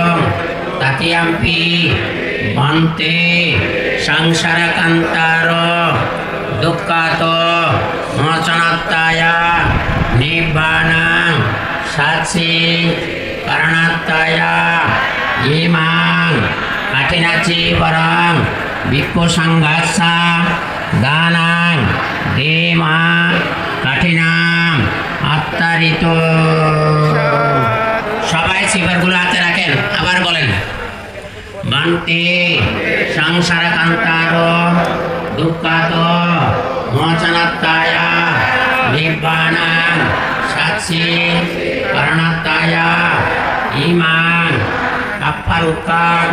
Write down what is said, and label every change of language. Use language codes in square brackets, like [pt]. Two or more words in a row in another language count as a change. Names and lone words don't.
[pi] Tatiyampi Bante Sangsara Kantaro Dukkhato Mosanataya Nibbanang Satsi Karanataya Imang Katinaci Barang Bhikkhu Sanghassa Danang Imang Katinam Attarito [bn] সবাই সিফারগুলো হাতে রাখেন আবার বলেন [pi] Bante Sangsara Kantaro Dukkhato Mosanataya Nibbanang Satsi Karanataya Imang Apparukang